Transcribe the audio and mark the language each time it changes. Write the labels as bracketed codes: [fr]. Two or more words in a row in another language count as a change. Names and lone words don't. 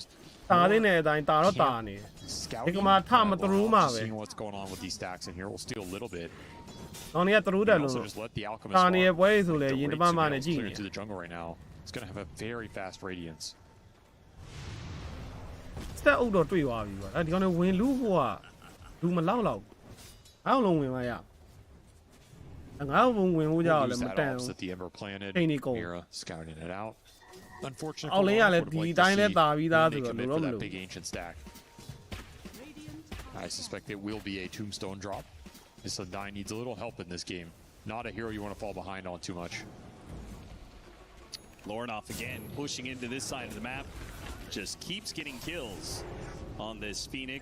[en] Scouting seeing what's going on with these stacks in here. We'll steal a little bit. Also just let the Alchemist clear into the jungle right now. It's going to have a very fast radiance. [my] step အုပ်တော့တွေ့သွားပြီကွာဒီကောင်လည်းဝင်လူဟိုကလူမလောက်လောက်အားလုံးဝင်ပါရငါ့ဘုံဝင်ဖို့ကြတော့လည်းမတန်ဘူးအိမ်နေကုန် [en] scouting it out. Unfortunately, [my] အောက်လင်းကလည်းဒီတိုင်းလဲတာပြီးသားဆိုတော့ဘယ်တော့မလို့ [en] big ancient stack. I suspect it will be a tombstone drop. This Undying needs a little help in this game. Not a hero you want to fall behind on too much. Lornoff again pushing into this side of the map. Just keeps getting kills on this Phoenix.